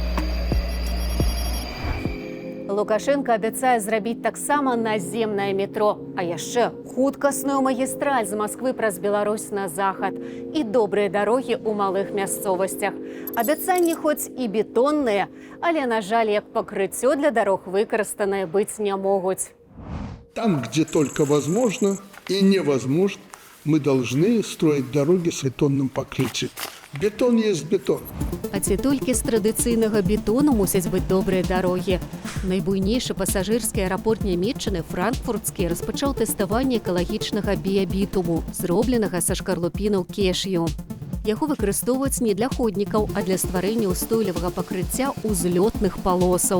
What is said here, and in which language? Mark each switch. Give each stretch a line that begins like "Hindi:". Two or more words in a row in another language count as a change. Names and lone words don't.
Belarusian: Лукашенко абяцае зрабіць таксама наземнае метро, а яшчэ хуткасную магістраль з Масквы праз Беларусь на захад і добрыя дарогі ў малых мясцовасцях. Абяцанні хоць і бетонныя, але, на жаль, як пакрыццё для дарог выкарыстаныя быць не могуць.
Russian: Там, где только возможно и невозможно, мы должны строить дороги с бетонным покрытием. Бетон есть бетон.
Belarusian: А ці толькі з традыцыйнага бетону мусяць быць добрыя дарогі. Найбуйнейшы пасажырскі аэрапорт Нямецчыны, франкфуртскі, распачаў тэставанне экалагічнага біябітуму, зробленага са шкарлупінаў кешью. Яго выкарыстоўваюць не для ходнікаў, а для стварэння ўстойлівага пакрыцця ўзлётных палосаў.